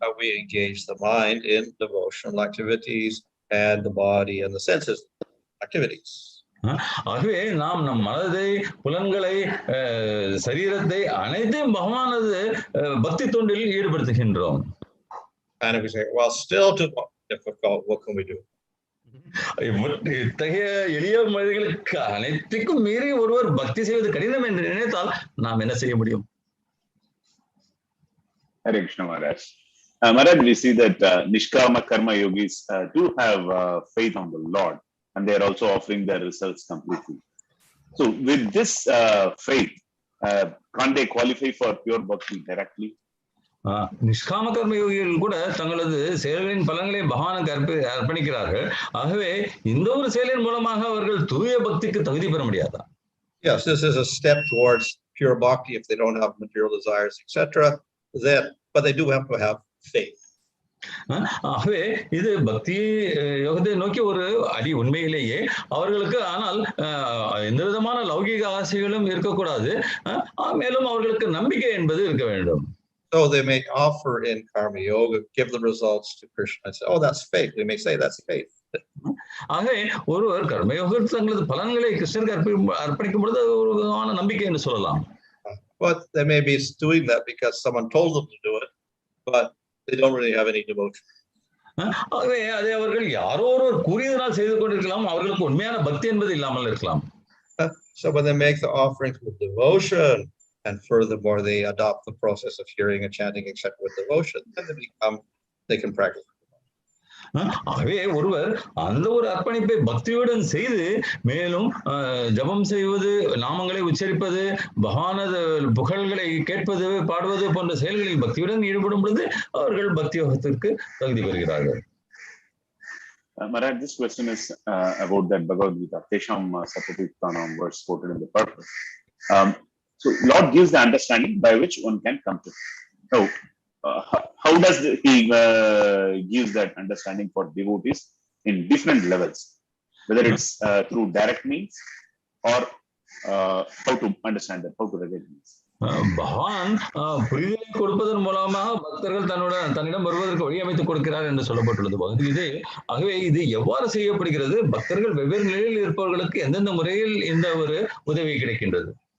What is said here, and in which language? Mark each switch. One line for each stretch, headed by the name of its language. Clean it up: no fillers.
English: We engage the mind in devotional activities and the body and the senses activities.
Tamil: ஆகவே நாம் நம் மனதை புலன்களை சரீரத்தை அனைத்தையும் பகவானது பக்தி தொண்டில் ஈடுபடுத்துகின்றோம்.
English: And if we say, well, still too difficult, what can we do?
Tamil: இத்தகைய எளிய மனிதர்களுக்கு அனைத்துக்கும் மீறி ஒருவர் பக்தி செய்வது கடினம் என்று நினைத்தால் நாம் என்ன செய்ய முடியும்?
English: Hare Krishna Maharaj. Maharaj, we see that niskama karma yogis do have faith on the Lord, and they are also offering their results completely. So with this faith, can't they qualify for pure bhakti directly?
Tamil: நிஷ்காம கர்ம யோகிகள் கூட தங்களது செயல்களின் பலன்களை பகவானுக்கு அர்ப்பணிக்கிறார்கள். ஆகவே இந்த ஒரு செயலின் மூலமாக அவர்கள் தூய பக்திக்கு தகுதி பெற முடியாதா?
English: Yes, this is a step towards pure bhakti if they don't have material desires, etc. But they do have to have faith.
Tamil: ஆகவே இது பக்தி யோகத்தை நோக்கி ஒரு அடி உண்மையிலேயே அவர்களுக்கு. ஆனால் எந்த விதமான லௌகிக ஆசைகளும் இருக்கக்கூடாது. மேலும் அவர்களுக்கு நம்பிக்கை என்பது இருக்க வேண்டும்.
English: So they may offer in karma yoga, give the results to Krishna and say, oh, that's faith. We may say that's faith.
Tamil: ஆகவே ஒருவர் கர்மயோகத்தில் தங்களது பலன்களை கிருஷ்ணருக்கு அர்ப்பணிக்கும் பொழுது ஒரு விதமான நம்பிக்கை என்று சொல்லலாம்.
English: But they may be doing that because someone told them to do it, but they don't really have any devotion.
Tamil: ஆகவே அதை அவர்கள் யாரோ ஒருவர் கூறியதனால் செய்து கொண்டிருக்கலாம். அவர்களுக்கு உண்மையான பக்தி என்பது இல்லாமல் இருக்கலாம்.
English: So when they make the offerings with devotion, and furthermore they adopt the process of hearing and chanting except with devotion, then they can practice.
Tamil: ஆகவே ஒருவர் அந்த ஒரு அர்ப்பணிப்பை பக்தியுடன் செய்து மேலும் ஜபம் செய்வது, நாமங்களை உச்சரிப்பது, பகவானது புகழ்களை கேட்பது, பாடுவது போன்ற செயல்களில் பக்தியுடன் ஈடுபடும் பொழுது அவர்கள் பக்தி யோகத்திற்கு தகுதி பெறுகிறார்கள்.
English: Maharaj, this question is about that Bhagavad Gita, Tesham Satyatirthanam verse quoted in the Purport. So Lord gives the understanding by which one can come to. So how does he gives that understanding for devotees in different levels, whether it's through direct means or how to understand that, how to recognize?
Tamil: பகவான் புரிதலை கொடுப்பதன் மூலமாக பக்தர்கள் தன்னிடம் வருவதற்கு வழி அமைத்துக் கொடுக்கிறார் என்று சொல்லப்பட்டுள்ளது பகவத்கீதை. ஆகவே இது எவ்வாறு செய்யப்படுகிறது? பக்தர்கள் வெவ்வேறு நிலையில் இருப்பவர்களுக்கு எந்தெந்த முறையில் இந்த ஒரு உதவி கிடைக்கின்றது?